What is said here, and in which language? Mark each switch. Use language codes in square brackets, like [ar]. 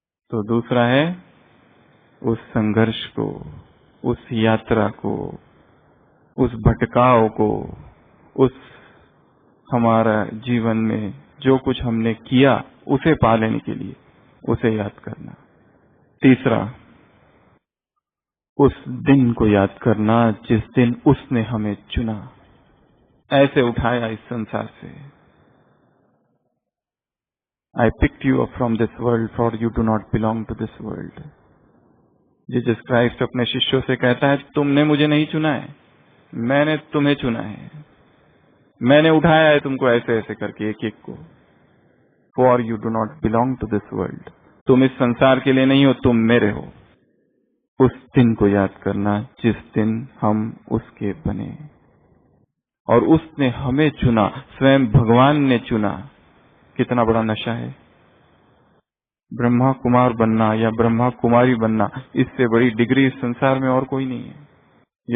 [hi] तो दूसरा है उस संघर्ष को, उस यात्रा को, उस भटकाव को, उस हमारा जीवन में जो कुछ हमने किया उसे पा लेने के लिए उसे याद करना। तीसरा, उस दिन को याद करना जिस दिन उसने हमें चुना, ऐसे उठाया इस संसार से। [en] I picked you up from this world, for you do not belong to this world. [hi] Jesus Christ अपने शिष्यों से कहता है, तुमने मुझे नहीं चुना है, मैंने तुम्हें चुना है। मैंने उठाया है तुमको ऐसे ऐसे करके एक एक को। [en] For you do not belong to this world. [hi] तुम इस संसार के लिए नहीं हो, तुम मेरे हो। उस दिन को याद करना जिस दिन हम उसके बने और उसने हमें चुना, स्वयं भगवान ने चुना। कितना बड़ा नशा है। ब्रह्मा कुमार बनना या ब्रह्मा कुमारी बनना, इससे बड़ी डिग्री इस संसार में और कोई नहीं है।